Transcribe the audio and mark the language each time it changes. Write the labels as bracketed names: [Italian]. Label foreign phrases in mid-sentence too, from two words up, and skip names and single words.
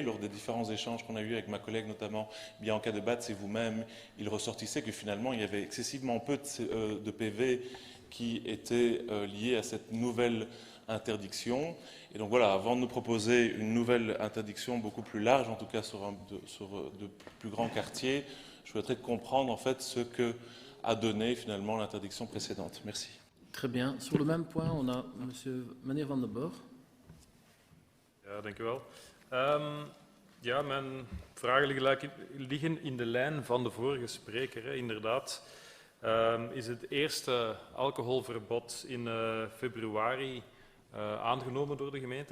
[French] Lors des différents échanges qu'on a eus avec ma collègue, notamment Bianca de Batz et vous-même, il ressortissait que finalement, il y avait excessivement peu de PV qui étaient liés à cette nouvelle interdiction. Et donc voilà, avant de nous proposer une nouvelle interdiction beaucoup plus large, en tout cas sur de plus grands quartiers, je souhaiterais comprendre en fait ce que a donné finalement l'interdiction précédente. Merci. Très bien. Sur le même point, on a Monsieur meneer Van den Borg. [Dutch] Ja, dank u wel. Ja, mijn vragen liggen in de lijn van de vorige spreker. Hè. Inderdaad is het eerste alcoholverbod in februari aangenomen door de gemeenteraad.